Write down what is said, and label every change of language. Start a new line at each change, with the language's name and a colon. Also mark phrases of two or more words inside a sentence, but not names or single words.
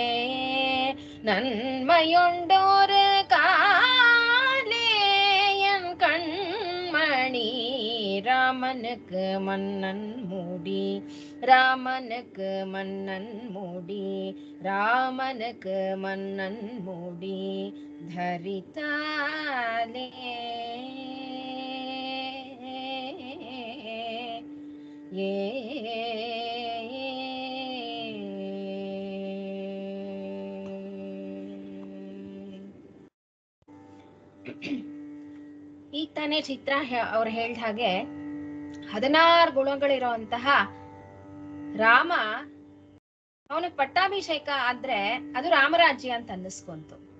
Tamil: நன்மையுண்டோரு காலே என் கண்மணி ராமனுக்கு மன்னன் மூடி ராமனுக்கு மன்னன் மூடி ராமனுக்கு மன்னன் மூடி தரித்தாலே ஏ
Kannada: ಈಗ ತಾನೇ ಚಿತ್ರ ಅವ್ರು ಹೇಳ್ದ ಹಾಗೆ 16 ಗುಣಗಳಿರುವಂತಹ ರಾಮ ಅವನಿಗೆ ಪಟ್ಟಾಭಿಷೇಕ ಆದ್ರೆ ಅದು ರಾಮರಾಜ್ಯ ಅಂತ ಅನ್ನಿಸ್ಕೊಂತು.